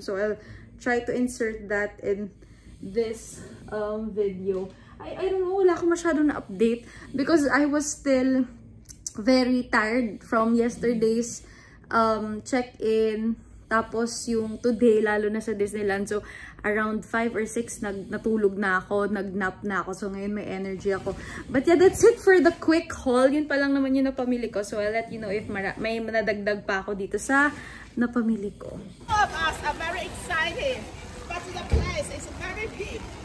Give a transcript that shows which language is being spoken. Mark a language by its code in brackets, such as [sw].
[en] So I'll try to insert that in this video. I don't know, [tl] wala akong masyadong na-update [en] because I was still very tired from yesterday's check-in. [tl] Tapos yung today, lalo na sa Disneyland. So, around 5 or 6, natulog na ako, nag-nap na ako. So, ngayon may energy ako. [en] But yeah, that's it for the quick haul. [tl] Yun pa lang naman yung napamili ko. So, [en] I'll let you know if [tl] may nadagdag pa ako dito sa napamili ko. [en] All of us are very excited, but the place is very big.